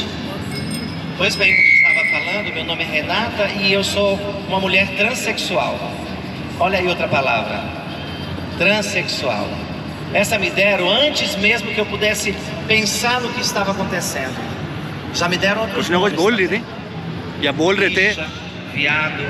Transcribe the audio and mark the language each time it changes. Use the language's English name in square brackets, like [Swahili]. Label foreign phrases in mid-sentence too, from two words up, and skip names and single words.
[Portuguese] Pois bem, como eu estava falando, meu nome é Renata e eu sou uma mulher transexual. Olha aí outra palavra. Transexual. Essa me deram antes mesmo que eu pudesse pensar no que estava acontecendo. Já me deram outros [Hindi] कुछ ना कुछ [Portuguese] nomes [Hindi] बोल रही थी या बोल रहे थे, [Portuguese] viado.